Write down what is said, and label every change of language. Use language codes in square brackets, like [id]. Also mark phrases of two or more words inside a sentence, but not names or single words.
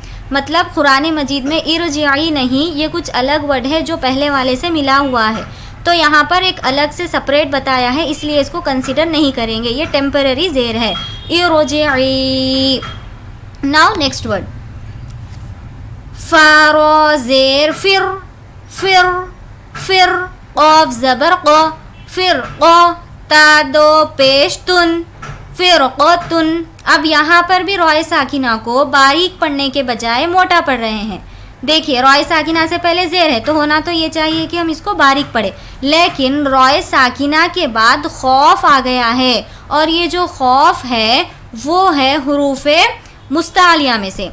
[ur] مطلب قرآن مجید میں ارجعی نہیں، یہ کچھ الگ ورڈ ہے جو پہلے والے سے ملا ہوا ہے. تو یہاں پر ایک الگ سے سپریٹ بتایا ہے، اس لیے اس کو کنسیڈر نہیں کریں گے، یہ ٹیمپرری زیر ہے. ارجعی. [en] now next word [ur] فا زیر فر. فر. فر. قاف زبر قا. فر قا. تا دو پیش تن. [ar] فرقتن. [ur] اب یہاں پر بھی رائے ساکنہ کو باریک پڑھنے کے بجائے موٹا پڑھ رہے ہیں. دیکھیے رائے ساکنہ سے پہلے زیر ہے، تو ہونا تو یہ چاہیے کہ ہم اس کو باریک پڑھیں، لیکن رائے ساکنہ کے بعد خوف آ گیا ہے، اور یہ جو خوف ہے وہ ہے حروف مستعلیہ میں سے.